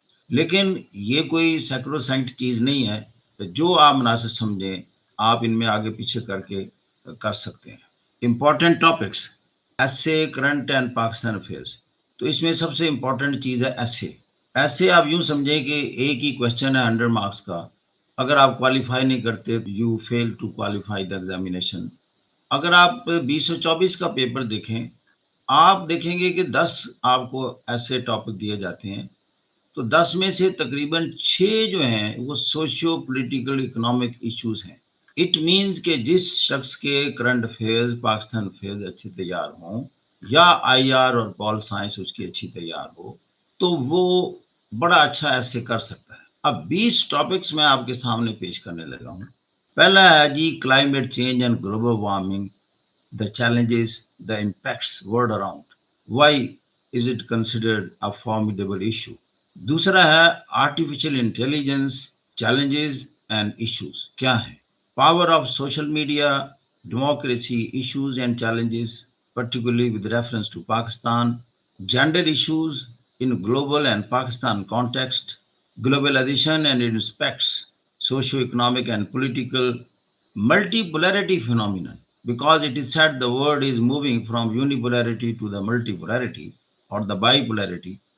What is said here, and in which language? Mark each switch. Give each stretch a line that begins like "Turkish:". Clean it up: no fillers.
Urdu: لیکن یہ کوئی سیکروسینٹ چیز نہیں ہے، جو آپ مناسب سمجھیں آپ ان میں آگے پیچھے کر کے کر سکتے ہیں. امپورٹنٹ ٹاپکس ایسے، کرنٹ اینڈ پاکستان افیئرس. تو اس میں سب سے امپورٹنٹ چیز ہے ایسے. ایسے آپ یوں سمجھیں کہ ایک ہی کوشچن ہے 100 مارکس کا. اگر آپ کوالیفائی نہیں کرتے
English: You fail to qualify the examination.
Urdu: اگر آپ 224 کا پیپر دیکھیں، آپ دیکھیں گے کہ 10 آپ کو ایسے ٹاپک دیے جاتے ہیں، تو 10 میں سے تقریباً 6 جو ہیں وہ سوشیو پولیٹیکل اکنامک ایشوز ہیں. اٹ مینز کہ جس شخص کے کرنٹ افیئرز، پاکستان افیئرز اچھے تیار ہوں یا آئی آر اور پول سائنس اس کی اچھی تیار ہو، تو وہ بڑا اچھا ایسے کر سکتا ہے. اب 20 ٹاپکس میں آپ کے سامنے پیش کرنے لگا ہوں. پہلا ہے جی
English: Climate change and global warming, the challenges the impacts world around. Why is it considered a formidable issue?
Urdu: दूसरा है
English: artificial intelligence challenges and issues
Urdu: क्या है?
English: Power of social media, democracy issues and challenges, particularly with reference to Pakistan, gender issues in global and Pakistan context, globalization and its aspects, socio-economic and political, multipolarity phenomenon, because it is said the world is moving from unipolarity to the multipolarity or the bipolarity.